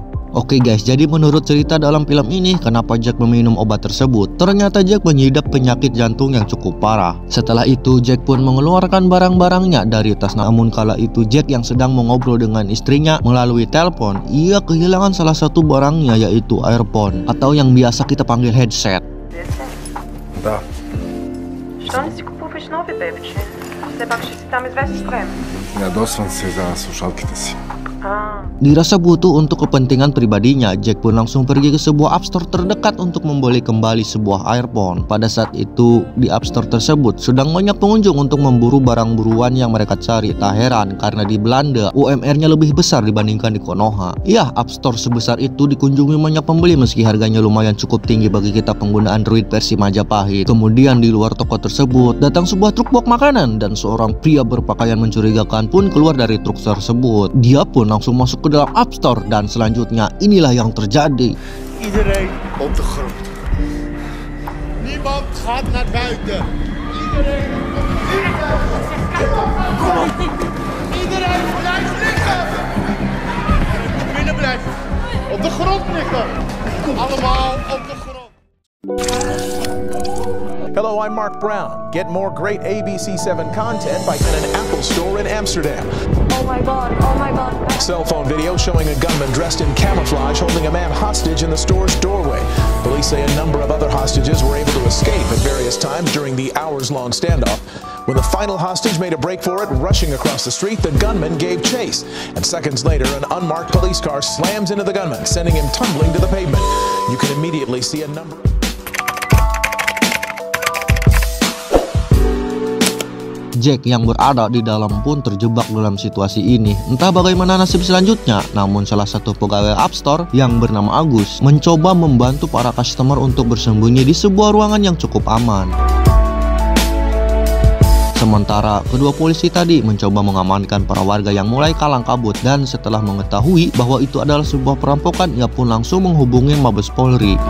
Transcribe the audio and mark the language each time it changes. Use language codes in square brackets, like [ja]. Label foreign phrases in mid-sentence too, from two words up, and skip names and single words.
[id] Oke guys, jadi menurut cerita dalam film ini, kenapa Jack meminum obat tersebut? Ternyata Jack mengidap penyakit jantung yang cukup parah. Setelah itu Jack pun mengeluarkan barang-barangnya dari tas. Namun kala itu Jack yang sedang mengobrol dengan istrinya melalui telepon, ia kehilangan salah satu barangnya, yaitu earphone atau yang biasa kita panggil headset. [bg] Да. Що не си купуваш нови, бебече? Все пак ще си там известно време. Ядосвам се за слушалките си. [id] Dirasa butuh untuk kepentingan pribadinya, Jack pun langsung pergi ke sebuah App Store terdekat untuk membeli kembali sebuah earphone. Pada saat itu di App Store tersebut sedang banyak pengunjung untuk memburu barang buruan yang mereka cari. Tak heran karena di Belanda UMR-nya lebih besar dibandingkan di Konoha. Ya, App Store sebesar itu dikunjungi banyak pembeli meski harganya lumayan cukup tinggi bagi kita pengguna Android versi Majapahit. Kemudian di luar toko tersebut datang sebuah truk box makanan, dan seorang pria berpakaian mencurigakan pun keluar dari truk tersebut. Dia pun langsung masuk ke dalam App Store, dan selanjutnya inilah yang terjadi. [nl] Iedereen op de grond. Niemand gaat naar buiten. Iedereen Iedereen blijft liggen. Je moet binnen blijven. Op de grond liggen. Allemaal op de grond. [en] Hello, I'm Mark Brown. Get more great ABC7 content by an Apple store in Amsterdam. Oh my god, oh my god. Cell phone video showing a gunman dressed in camouflage holding a man hostage in the store's doorway. Police say a number of other hostages were able to escape at various times during the hours-long standoff. When the final hostage made a break for it, rushing across the street, the gunman gave chase. And seconds later, an unmarked police car slams into the gunman, sending him tumbling to the pavement. You can immediately see a number... [id] Jack yang berada di dalam pun terjebak dalam situasi ini. Entah bagaimana nasib selanjutnya, namun salah satu pegawai App Store yang bernama Agus mencoba membantu para customer untuk bersembunyi di sebuah ruangan yang cukup aman. Sementara kedua polisi tadi mencoba mengamankan para warga yang mulai kalang kabut, dan setelah mengetahui bahwa itu adalah sebuah perampokan, ia pun langsung menghubungi Mabes Polri.